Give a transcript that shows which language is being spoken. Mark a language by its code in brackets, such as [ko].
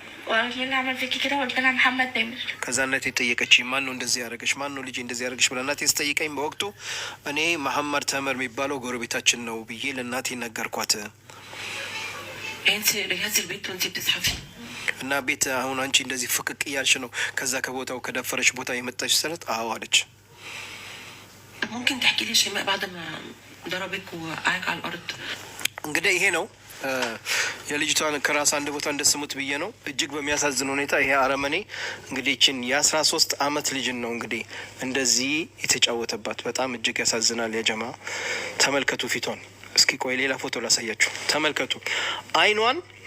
[ar] وعشان اعمل فيكي كده قلت لها محمد تامر. [am] ከዛ እናቴ ጠየቀች፣ ማን ነው እንደዚህ ያደረገች? ማን ነው ልጄ እንደዚህ ያደረገች ብላ እናቴ ስጠይቀኝ በወቅቱ እኔ መሐመድ ተመር የሚባለው ጎረቤታችን ነው ብዬ ለእናቴ ነገርኳት። [ar] انت رجعتي البيت وانت بتزحفي [am] እና ቤት አሁን አንቺ እንደዚህ ፍቅቅ እያልሽ ነው ከዛ ከቦታው ከደፈረች ቦታ የመጣች ስለት አዎ አለች። [ar] ممكن تحكي لي شيماء بعد ما ضربك وقعك على الارض؟ [am] እንግዲህ ይሄ ነው የልጅቷን ከራስ አንድ ቦታ እንደስሙት ብዬ ነው። እጅግ በሚያሳዝን ሁኔታ ይሄ አረመኔ እንግዲህ እቺን የ13 ዓመት ልጅን ነው እንግዲህ እንደዚህ የተጫወተባት። በጣም እጅግ ያሳዝናል። የጀማ ተመልከቱ ፊቷን። እስኪ ቆይ ሌላ ፎቶ ላሳያችሁ። ተመልከቱ አይኗን